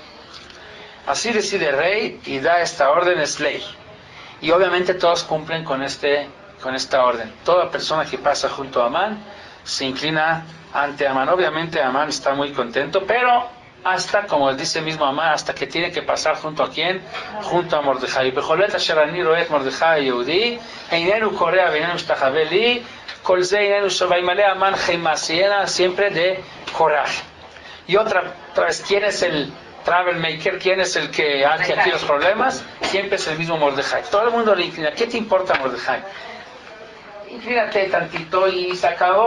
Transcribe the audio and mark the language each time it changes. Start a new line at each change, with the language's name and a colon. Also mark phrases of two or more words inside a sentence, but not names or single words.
Spanish: Así decide el rey y da esta orden, es ley. Y obviamente todos cumplen con esta orden. Toda persona que pasa junto a Amán se inclina ante Amán. Obviamente Amán está muy contento, pero hasta, como dice mismo Amán, hasta que tiene que pasar junto a quién, junto a Mordejai.
Hebrew: ובכל עת אשר אני רואה מרדכי יהודי, איננו כורע ואיננו משתחווה לי, כל זה איננו שווה לי המן היימסיינה,
Spanish: siempre de coraje. Y otra vez, ¿quién es el troublemaker? ¿Quién es el que hace aquí los problemas? Siempre es el mismo Mordejai. Todo el mundo le inclina. ¿Qué te importa, Mordejai? Inclínate tantito y se acabó.